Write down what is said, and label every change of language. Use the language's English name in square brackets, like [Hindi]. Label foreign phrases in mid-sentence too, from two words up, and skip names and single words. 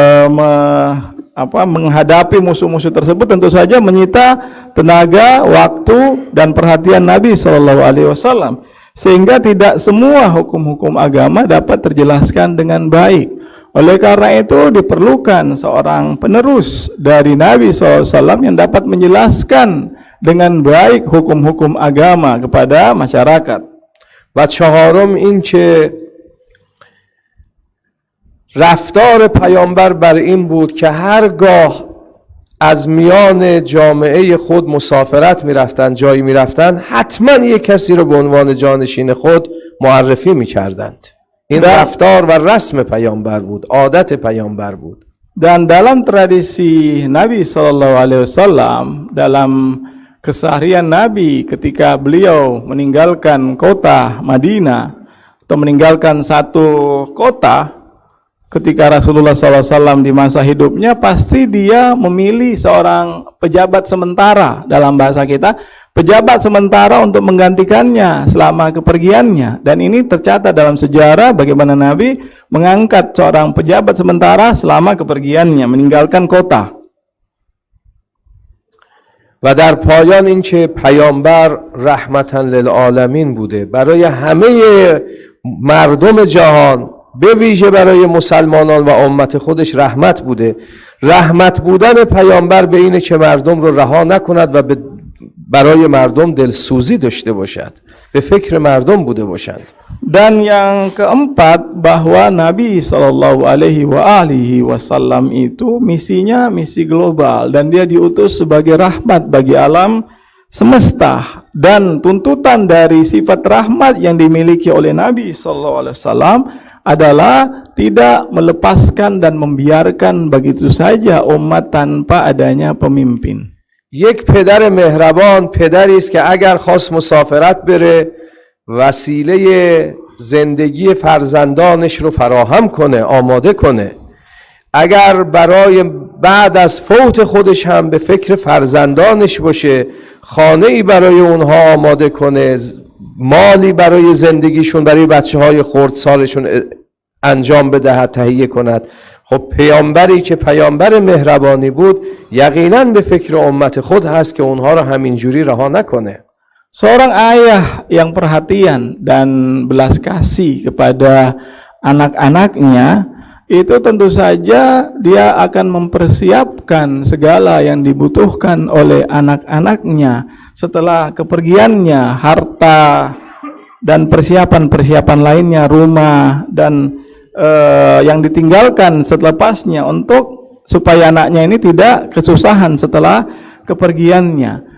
[Indonesian] menghadapi musuh-musuh tersebut tentu saja menyita tenaga, waktu dan perhatian Nabi SAW, sehingga tidak semua hukum-hukum agama dapat terjelaskan dengan baik. Oleh karena itu diperlukan seorang penerus dari Nabi SAW yang dapat menjelaskan dengan baik hukum-hukum agama kepada masyarakat. [Persian] و چهارم این که رفتار پیامبر بر این بود که هرگاه از میان جامعه خود مسافرت میرفتند، جایی میرفتند، حتما یک کسی رو به عنوان جانشین خود معرفی میکردند. این رفتار و رسم پیامبر بود، عادت پیامبر بود. [Indonesian] Dan dalam tradisi Nabi SAW, dalam keseharian Nabi ketika beliau meninggalkan kota Madinah atau meninggalkan satu kota, ketika Rasulullah SAW di masa hidupnya, pasti dia memilih seorang pejabat sementara, dalam bahasa kita pejabat sementara untuk menggantikannya selama kepergiannya. Dan ini tercatat dalam sejarah bagaimana Nabi mengangkat seorang pejabat sementara selama kepergiannya meninggalkan kota. [Persian] و در پایان این که پیامبر [Arabic] رحمتا للعالمین [Persian] بوده، برای همه مردم جهان، به ویژه برای مسلمانان و امت خودش رحمت بوده. رحمت بودن پیامبر به اینه که مردم رو رها نکند و برای مردم دلسوزی داشته باشد، به فکر مردم بوده باشند. [Indonesian] Dan yang keempat, bahwa Nabi SAW itu misinya misi global dan dia diutus sebagai rahmat bagi alam semesta, dan tuntutan dari sifat rahmat yang dimiliki oleh Nabi SAW adalah tidak melepaskan dan membiarkan begitu saja umat tanpa adanya pemimpin. [Persian] یک پدر مهربان پدری است که اگر خواست مسافرت بره، وسیله زندگی فرزندانش رو فراهم کنه، آماده کنه. اگر برای بعد از فوت خودش هم به فکر فرزندانش باشه، خانه‌ای برای اونها آماده کنه، مالی برای زندگیشون، برای بچه‌های خردسالشون انجام بدهد، تهیه کند. خب پیامبری که پیامبر مهربانی بود، یقینا به فکر امت خود هست که اونها رو همینجوری رها نکنه. [Indonesian] Seorang ayah yang perhatian dan belas kasih kepada anak-anaknya, itu tentu saja dia akan mempersiapkan segala yang dibutuhkan oleh anak-anaknya setelah kepergiannya, harta dan persiapan-persiapan lainnya, rumah dan yang ditinggalkan setelepasnya, untuk supaya anaknya ini tidak kesusahan setelah kepergiannya.